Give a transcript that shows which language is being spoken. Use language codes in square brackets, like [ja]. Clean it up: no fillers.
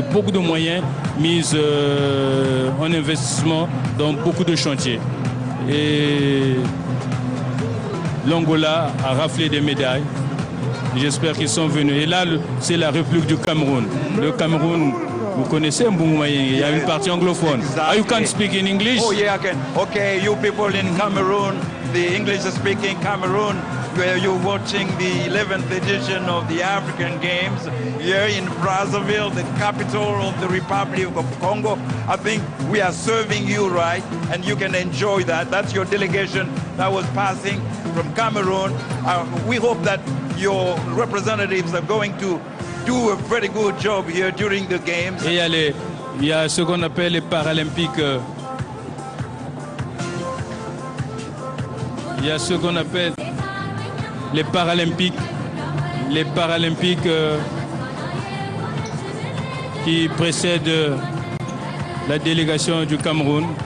[fr] Beaucoup de moyens mis en investissement dans beaucoup de chantiers. Et l'Angola a raflé des médailles. J'espère qu'ils sont venus. Et là, c'est la République du Cameroun. Le Cameroun, vous connaissez Mboumouma, il y a une partie anglophone. [en] Exactly. You can speak in English? Oh yeah, I can. Okay, you people in Cameroon, the English-speaking Cameroon, where you're watching the 11th edition of the African Games here in Brazzaville, the capital of the Republic of Congo. I think we are serving you right, and you can enjoy that. That's your delegation that was passing from Cameroon. We hope that your representatives are going to do a very good job here during the games. [fr] Et il y a ce qu'on appelle les Paralympiques. Il y a ce qu'on appelle les Paralympiques. Les Paralympiques qui précèdent la délégation du Cameroun.